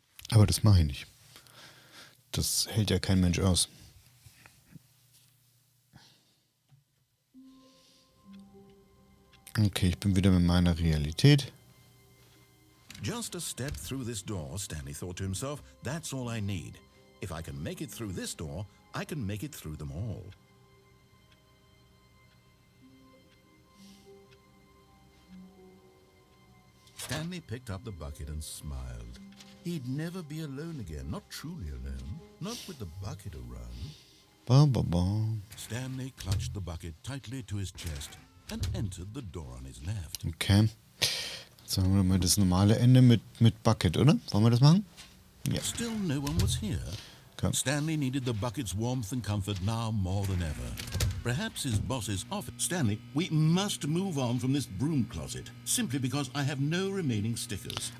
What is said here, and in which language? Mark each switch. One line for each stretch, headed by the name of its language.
German: Aber das mache ich nicht. Das hält ja kein Mensch aus. Okay, ich bin wieder mit meiner Realität.
English: Just a step through this door, Stanley thought to himself, that's all I need. If I can make it through this door, I can make it through them all. Stanley picked up the bucket and smiled. He'd never be alone again, not truly alone, not with the bucket around. Ba, ba, ba. Stanley clutched the bucket tightly to his chest and entered the door on his left. Okay.
German: Jetzt haben wir mal das normale Ende mit Bucket, oder? Wollen wir das machen? Ja.
English: Still no one was here. Okay. Stanley needed the bucket's warmth and comfort now more than ever. Perhaps his boss's office. Stanley, we must move on from this broom closet, simply because I have no remaining stickers.